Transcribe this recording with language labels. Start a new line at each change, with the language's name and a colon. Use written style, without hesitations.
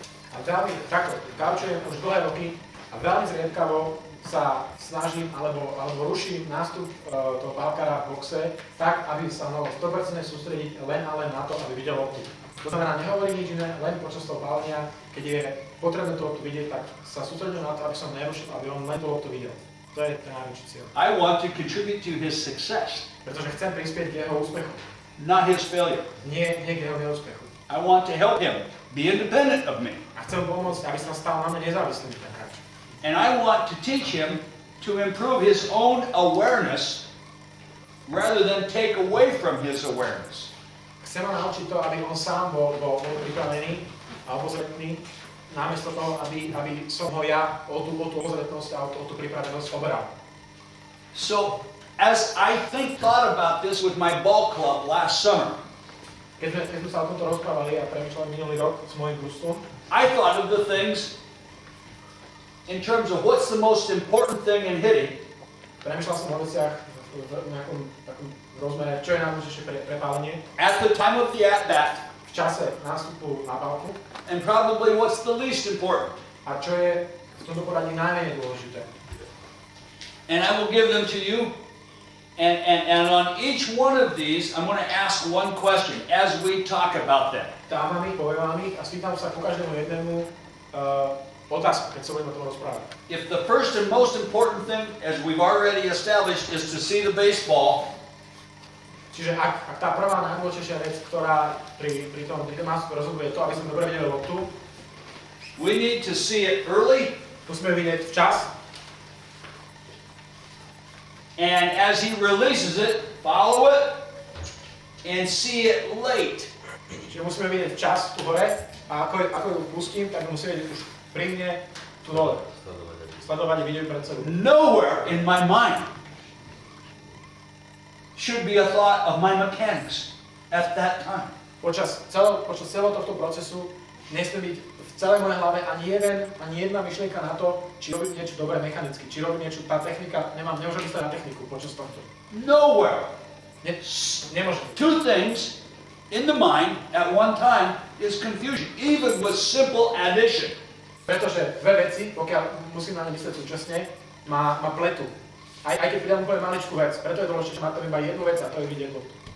Slovak: A veľmi takto, kaučujem už dlhé roky a veľmi zriedkavo sa snažím alebo ruším nástup toho pálkara v boxe tak, aby sa mohol 100% sústrediť len a len na to, aby videl loptu. To znamená, nehovorí nič iné, len počas toho pálenia, keď je potrebné tú loptu vidieť, tak sa sústredím na to, aby som nerušil, aby on len tú loptu videl. To je ten najväčší cieľ.
English: I want to contribute to his success,
Slovak: Pretože chcem prispieť k jeho úspechu,
English: not his failure.
Slovak: nie k jeho neúspechu.
English: I want to help him be independent of me.
Slovak: A chcem pomôcť, aby sa stal na mne nezávislým ten hráč.
English: And I want to teach him to improve his own awareness rather than take away from his awareness.
Slovak: Chcem ho naučiť to, aby on sám bol pripravený a obozretný, namiesto toho, aby som ho ja o tú obozretnosť a o tú pripravenosť oberal.
English: So, as I thought about this with my ball club last summer,
Slovak: Keď sme sa o tomto rozprávali a premýšľali minulý rok s mojím družstvom,
English: I thought of the things in terms of what's the most important thing in hitting,
Slovak: premýšľal som o veciach v nejakom takom rozmere, čo je najdôležitejšie pre pálenie,
English: at the time of the at-bat,
Slovak: v čase nástupu na pálku
English: and probably what's the least important.
Slovak: a čo je v tomto poradí najmenej dôležité.
English: And I will give them to you. And on each one of these, I'm going to ask one question as we talk about them.
Slovak: Dám vám ich, poviem vám ich a spýtam sa ku každému jednému otázku, keď sa budeme o tom rozprávať.
English: If the first and most important thing, as we've already established, is to see the baseball,
Slovak: Čiže ak tá prvá najdôležitejšia vec, ktorá pri tom nástupe rozhoduje, je to, aby sme dobre videli loptu,
English: we need to see it early,
Slovak: musíme vidieť včas,
English: and as he releases it, follow it, and see it late.
Slovak: čiže musíme vidieť včas tu hore a ako ju pustím, tak musíme vidieť už pri mne tu dole. Sledovať a vidieť pred sebou.
English: Nowhere in my mind should be a thought of my mechanics at that time.
Slovak: Počas celého tohto procesu nesmie byť v celej mojej hlave ani jedna myšlienka na to, či robím niečo dobre mechanicky, či robím niečo, tá technika, nemôžem mysleť na techniku počas tohto.
English: Nowhere.
Slovak: Nemôžem.
English: Two things in the mind at one time is confusion, even with simple addition.
Slovak: Pretože dve veci, pokiaľ musím na ne myslieť súčasne, má pletu. Aj keď pridám úplne maličkú vec, preto je dôležité, že má tam iba jednu vec a to je vidieť loptu.